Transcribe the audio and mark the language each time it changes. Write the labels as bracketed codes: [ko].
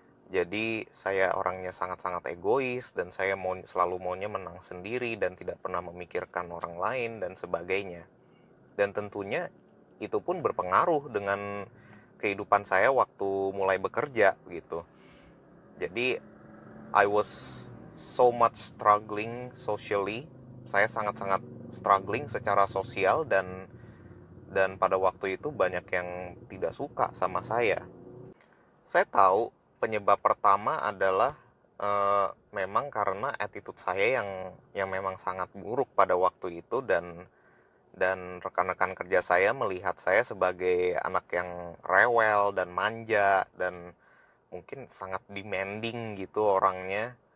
[id] Jadi saya orangnya sangat-sangat egois dan saya selalu maunya menang sendiri dan tidak pernah memikirkan orang lain dan sebagainya. Dan tentunya itu pun berpengaruh dengan kehidupan saya waktu mulai bekerja gitu. [en] Jadi I was so much struggling socially. [id] Saya sangat-sangat struggling secara sosial dan pada waktu itu banyak yang tidak suka sama saya. Saya tahu penyebab pertama adalah memang karena attitude saya yang memang sangat buruk pada waktu itu dan rekan-rekan kerja saya melihat saya sebagai anak yang rewel dan manja dan mungkin sangat demanding gitu orangnya.